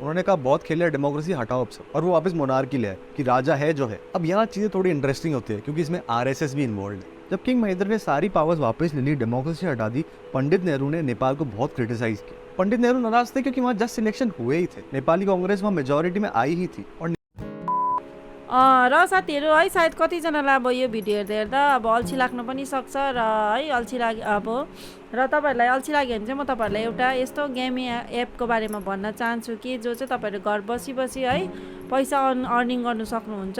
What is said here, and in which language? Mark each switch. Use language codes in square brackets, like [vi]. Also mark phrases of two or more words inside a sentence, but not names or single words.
[hi] उन्होंने कहा बहुत खेले, डेमोक्रेसी हटाओ अब से, और वो वापस मोनार्की ले आए कि राजा है जो है। अब यहाँ चीज़ें थोड़ी इंटरेस्टिंग होती है क्योंकि इसमें आरएसएस भी इन्वॉल्व है। जब किंग महेंद्र ने सारी पावर्स वापस ले ली, डेमोक्रेसी हटा दी, पंडित नेहरू ने नेपाल को बहुत क्रिटिसाइज किया। पंडित नेहरू नाराज थे क्योंकि वहाँ [en] just selection [hi] हुए ही थे, नेपाली कांग्रेस वहाँ मेजोरिटी में आई ही थी। और [ne] र साथीहरू है, सायद कतिजनालाई अब यो भिडियो हेर्दा हेर्दा अब अल्छी लाग्न पनि सक्छ र है अल्छी लाग्यो अब, र तपाईँहरूलाई अल्छी लाग्यो भने चाहिँ म तपाईँहरूलाई एउटा यस्तो गेमी एपको बारेमा भन्न चाहन्छु कि जो चाहिँ तपाईँहरू घर बसी बसी है पैसा अर्निङ गर्नु सक्नुहुन्छ।